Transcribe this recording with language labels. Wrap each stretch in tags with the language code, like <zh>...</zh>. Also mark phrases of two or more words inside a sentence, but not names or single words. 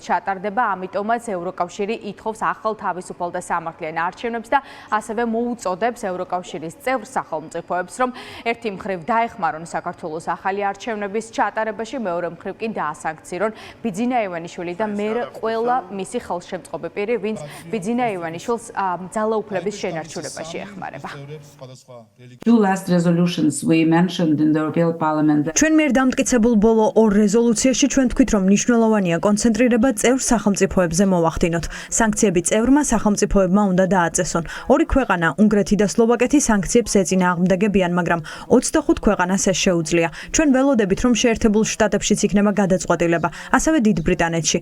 <ka>ჩატარდება, ამიტომაც ევროკავშირი ითხოვს ახალ თავისუფალ და სამართლიან არჩევნებს და ასევე მოუწოდებს ევროკავშირის წევრ სახელმწიფოებს, რომ ერთი მხრივ დაეხმარონ საქართველოს ახალი არჩევნების ჩატარებაში, მეორე მხრივ კი დაასანქცირონ ბიძინა ივანიშვილი და მერე ყველა მისი ხელშემწყობი პირი, ვინც ბიძინა ივანიშვილს ძალაუფლების შენარჩუნებაში ეხმარება.</ka> <en>Two last resolutions we mentioned in the European Parliament.</en> <ka>ჩვენ მიერ დამტკიცებულ ბოლო 2 რეზოლუციაში ჩვენ თქვით, რომ მნიშვნელოვანია კონცენტრირება წევრ სახელმწიფოებზე მოვახდინოთ. სანქციები წევრმა სახელმწიფოებმა უნდა დააწესონ. 2 ქვეყანა, უნგრეთი და სლოვაკეთი სანქციებს ეწინააღმდეგებიან, მაგრამ 25 ქვეყანას ეს შეუძლია. ჩვენ ველოდებით, რომ შეერთებულ შტატებშიც იქნება გადაწყვეტილება, ასევე დიდ ბრიტანეთში.</ka>